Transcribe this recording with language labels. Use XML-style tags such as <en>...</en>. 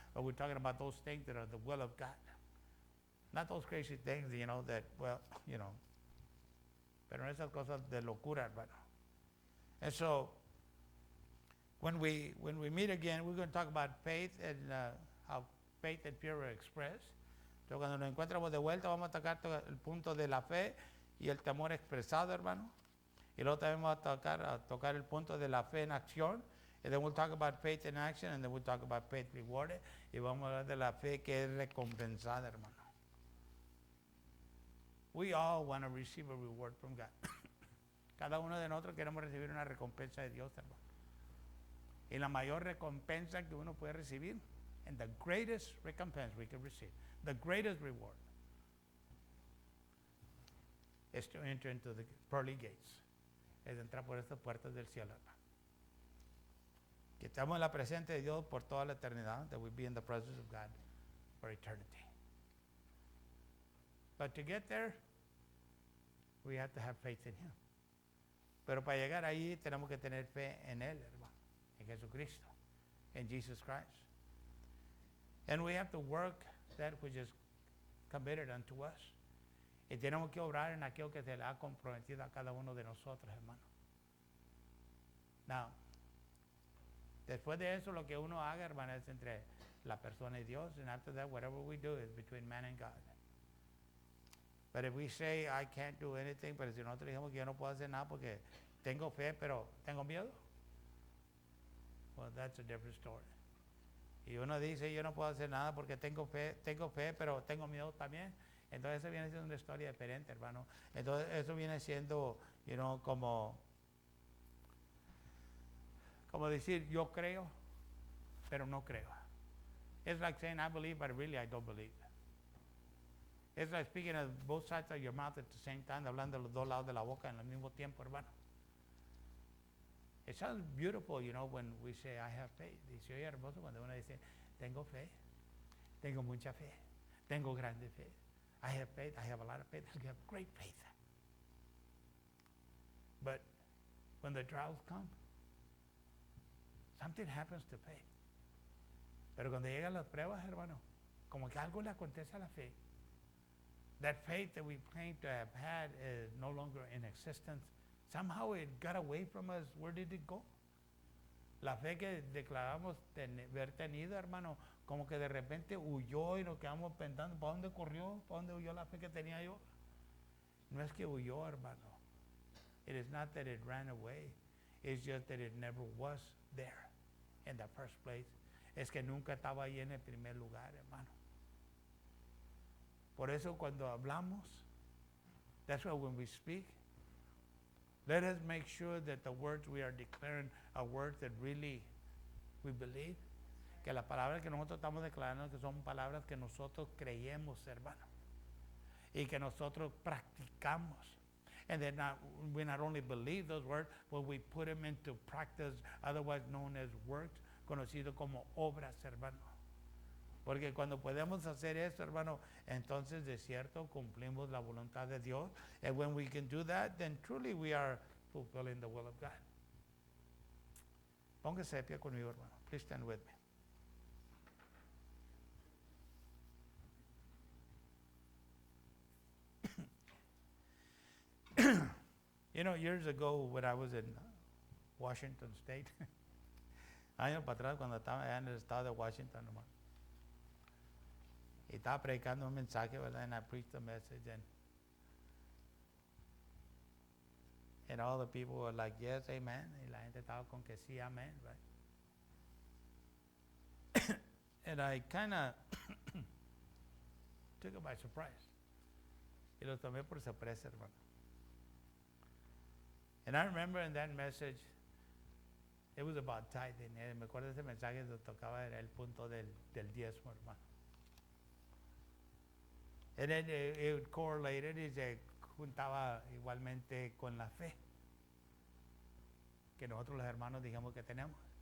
<en>But we're talking about those things that are the will of God. Not those crazy things, that,</en> <es>pero esas cosas de locura, hermano.</es> <en>And so, when we meet again, we're going to talk about faith and how faith and fear are expressed.</en> <es>Entonces, cuando nos encontramos de vuelta, vamos a tocar el punto de la fe y el temor expresado, hermano. Y luego también vamos a tocar el punto de la fe en acción.</es> <en>And then we'll talk about faith in action, and then we'll talk about faith rewarded.</en> <es>Y vamos a hablar de la fe que es recompensada, hermano.</es> <en>We all want to receive a reward from God.</en> <es>Cada uno de nosotros queremos recibir una recompensa de Dios, hermano. Y la mayor recompensa que uno puede recibir,</es> <en>and the greatest recompense we can receive, the greatest reward, is to enter into the pearly gates.</en> <es>Es entrar por estas puertas del cielo, hermano. Que estamos en la presencia de Dios por toda la eternidad,</es> <en>that we be in the presence of God for eternity. But to get there, we have to have faith in Him.</en> <es>Pero para llegar ahí tenemos que tener fe en Él, hermano, en Jesucristo, en Jesus Christ.</es> <en>And we have to work that which is committed unto us.</en> <es>Y tenemos que obrar en aquello que se le ha comprometido a cada uno de nosotros, hermano. Now, después de eso, lo que uno haga, hermano, es entre la persona y Dios.</es> <en>And after that, whatever we do is between man and God. But if we say, I can't do anything,</en> <es>pero si nosotros dijimos que yo no puedo hacer nada porque tengo fe, pero tengo miedo,</es> <en>well, that's a different story.</en> <es>Y uno dice, yo no puedo hacer nada porque tengo fe, pero tengo miedo también. Entonces eso viene siendo una historia diferente, hermano. Entonces eso viene siendo, como decir, yo creo, pero no creo.</es> <en>It's like saying, I believe, but really I don't believe. It's like speaking of both sides of your mouth at the same time,</en> <es>hablando de los dos lados de la boca en el mismo tiempo, hermano.</es> <en>It sounds beautiful, when we say, I have faith.</en> <es>Y se oye hermoso cuando uno dice, tengo fe, tengo mucha fe, tengo grande fe.</es> <en>I have faith, I have a lot of faith, I have great faith. But when the trials come, something happens to faith.</en> <es>Pero cuando llegan las pruebas, hermano, como que algo le acontece a la fe.</es> <en>That faith that we claim to have had is no longer in existence. Somehow it got away from us. Where did it go?</en> <es>La fe que declaramos haber tenido, hermano, como que de repente huyó y nos quedamos pensando, ¿para dónde corrió? ¿Para dónde huyó la fe que tenía yo? No es que huyó, hermano.</es> <en>It is not that it ran away. It's just that it never was there in the first place.</en> <es>Es que nunca estaba ahí en el primer lugar, hermano. Por eso cuando hablamos,</es> <en>that's why when we speak, let us make sure that the words we are declaring are words that really we believe.</en> <es>Que las palabras que nosotros estamos declarando que son palabras que nosotros creemos, hermano. Y que nosotros practicamos.</es> <en>And then we not only believe those words, but we put them into practice, otherwise known as works,</en> <es>conocido como obras, hermano. Porque cuando podemos hacer eso, hermano, entonces de cierto cumplimos la voluntad de Dios.</es> <en>And when we can do that, then truly we are fulfilling the will of God.</en> <es>Póngase de pie conmigo, hermano.</es> <en>Please stand with me. You know, years ago when I was in Washington State,</en> <es>años para atrás cuando estaba allá en el estado de Washington, hermano, y estaba predicando un mensaje, ¿verdad?</es> <en>And I preached a message, and all the people were like, yes, amen.</en> <es>Y la gente estaba con que sí, amen, right?</es> <en>And I kind of took it by surprise.</en> <es>Y lo tomé por sorpresa, hermano.</es> <en>And I remember in that message, it was about tithing.</en> <es>Me acuerdo de ese mensaje que tocaba era el punto del diezmo, hermano.</es> <en>And then it correlated</en> <es>y se juntaba igualmente con la fe que nosotros los hermanos dijimos que tenemos.</es>